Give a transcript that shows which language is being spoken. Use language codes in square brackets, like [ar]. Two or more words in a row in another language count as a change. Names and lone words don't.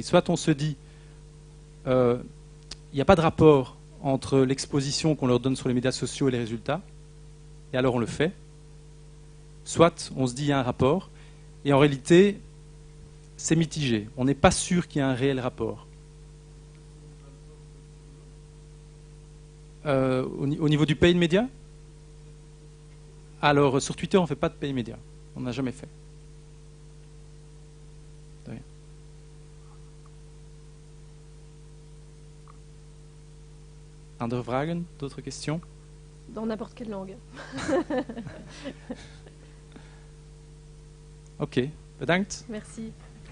[fr] Soit on se dit, il n'y a pas de rapport entre l'exposition qu'on leur donne sur les médias sociaux et les résultats, et alors on le fait. Soit on se dit qu'il y a un rapport, et en réalité, c'est mitigé. On n'est pas sûr qu'il y ait un réel rapport. Au niveau du [en] paid media? [fr] Alors, sur Twitter, on ne fait pas de [en] paid media. [fr] On n'a jamais fait. De rien. [nl] Andere vragen? [fr] D'autres questions? Dans n'importe quelle langue. [nl] Ok, bedankt. [fr] Merci.